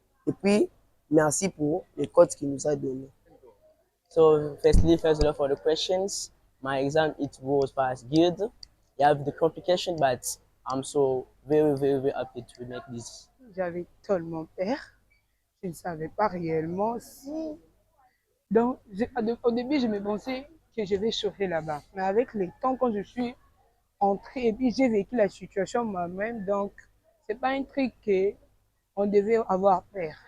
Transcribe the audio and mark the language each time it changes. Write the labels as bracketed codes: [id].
[fr] Et puis, merci pour les codes qu'il nous a donnés. [en] So, firstly, first of all, for the questions, my exam, it was past good. You have the complication, but I'm so very, very, very happy to make this. [fr] J'avais tellement peur. Je ne savais pas réellement si... Donc, au début, je me pensais que je vais chauffer là-bas. Mais avec le temps, quand je suis entrée et puis j'ai vécu la situation moi-même, donc, c'est pas un truc qu'on devait avoir peur.